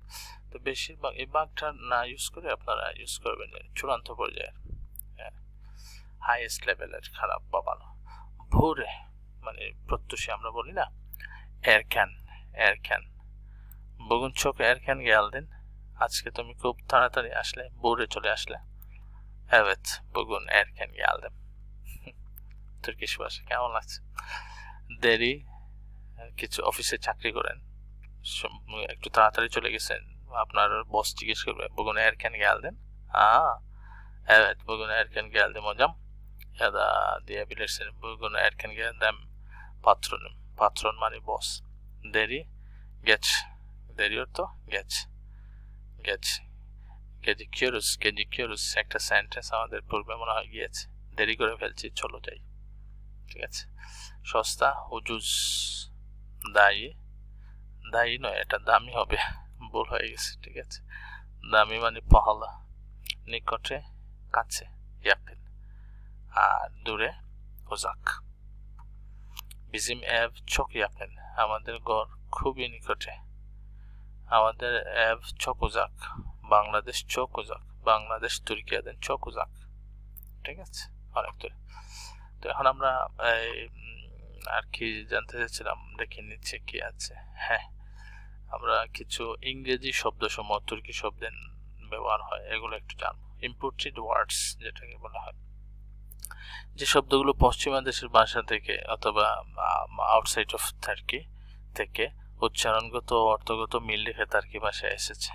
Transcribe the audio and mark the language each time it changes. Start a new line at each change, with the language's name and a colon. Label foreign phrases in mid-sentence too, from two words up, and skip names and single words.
Bangla: তো বেশিরভাগ এই ভাগটা না ইউজ করে আপনারা ইউজ করবেন চূড়ান্ত পর্যায়ের, হাইয়েস্ট লেভেলের খারাপ বা ভালো। ভোরে মানে প্রত্যুষে আমরা বলি না,
Turkish: erken, erken. bugün çok erken geldin,
Bangla: আজকে তুমি খুব তাড়াতাড়ি আসলে, ভোরে চলে আসলে।
Turkish: evet bugün erken geldim,
Bangla: তুর্কিশ ভাষা। কেমন লাগছে? দেরি, কিছু অফিসে চাকরি করেন, একটু তাড়াতাড়ি চলে গেছেন, আপনার বস জিজ্ঞেস করবে
Turkish: bugün erken geldin, evet bugün erken geldim hocam, ya da diyebilirsin bugün erken geldim patronum,
Bangla: patron মানে বস। দেরি, geç, দেরি অর্থ
Turkish: geç, geç, gecikiyoruz, gecikiyoruz
Bangla: একটা সেন্টেন্স আমাদের পূর্বে মনে হয় গিয়েছে, দেরি করে ফেলছি চলো যাই। ঠিক আছে। সস্তা, উজুজ, দায়ী, দায়ী নয় এটা দামি হবে, ভুল হয়ে গেছে। ঠিক আছে। দামি মানে পাহালা, নিকটে, কাছে, yakın, আর দূরে, uzak।
Turkish: bizim ev çok yakın,
Bangla: আমাদের ঘর খুবই নিকটে। আমাদের
Turkish: ev çok uzak,
Bangla: বাংলাদেশ
Turkish: çok uzak,
Bangla: বাংলাদেশ
Turkish: Türkiye'den çok uzak।
Bangla: ঠিক আছে, অনেক দূরে। তো এখন আমরা আর কি জানতে চাচ্ছিলাম, দেখে নিচ্ছে কি আছে। হ্যাঁ, আমরা কিছু ইংরেজি শব্দসমূহ তুর্কি শব্দের ব্যবহার হয় এগুলো একটু জানবো।
English: imported words
Bangla: যেটাকে বলা হয়, যে শব্দগুলো পশ্চিমা দেশের ভাষা থেকে অথবা
English: outside of Turkey
Bangla: থেকে উচ্চারণগত ও অর্থগত মিল রেখে টার্কি ভাষায় এসেছে।